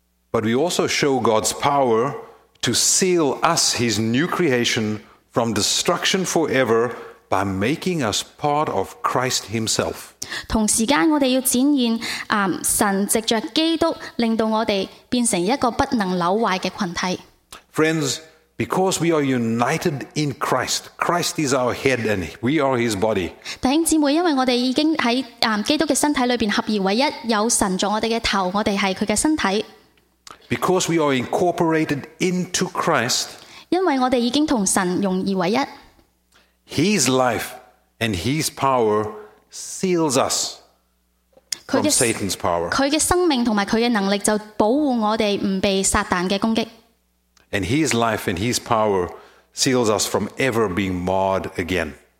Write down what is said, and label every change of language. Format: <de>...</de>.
<en>But we also show God's power to seal us, His new creation, from destruction forever by making us part of Christ Himself.</en> <zh>同时间，我们要展现神藉着基督，令到我们变成一个不能朽坏的群体。</zh> <en>Friends, because we are united in Christ, Christ is our head and we are His body.</en> <zh>弟兄姊妹，因为我们已经在基督的身体里面合而为一，有神做我们的头，我们是祂的身体。</zh> <en>Because we are incorporated into Christ,</en> <zh>因为我们已经同神融而为一。</zh> <en>His life and His power seals us from Satan's power.</en> <zh>祂的生命和祂的能力就保护我们不被撒旦的攻击。</zh> <en>And His life and His power seals us from ever being marred again.</en>